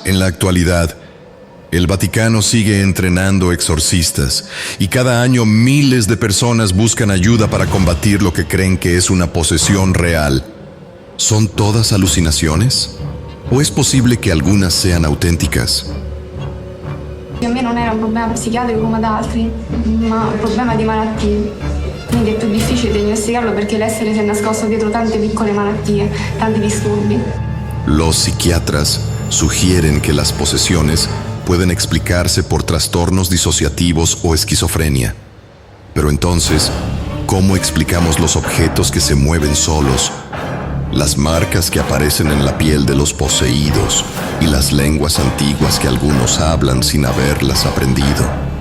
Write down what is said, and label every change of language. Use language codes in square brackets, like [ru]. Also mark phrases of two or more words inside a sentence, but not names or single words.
[es] En la actualidad, el Vaticano sigue entrenando exorcistas y cada año miles de personas buscan ayuda para combatir lo que creen que es una posesión real. ¿Son todas alucinaciones? ¿O es posible que algunas sean auténticas? [it] A me non era un problema psichiatrico come ad altri, ma un problema di malattie. Quindi è più difficile diagnosticarlo perché l'essere si è nascosto dietro tante piccole malattie, tanti disturbi. [es] Los psiquiatras sugieren que las posesiones pueden explicarse por trastornos disociativos o esquizofrenia. Pero entonces, ¿cómo explicamos los objetos que se mueven solos, las marcas que aparecen en la piel de los poseídos y las lenguas antiguas que algunos hablan sin haberlas aprendido?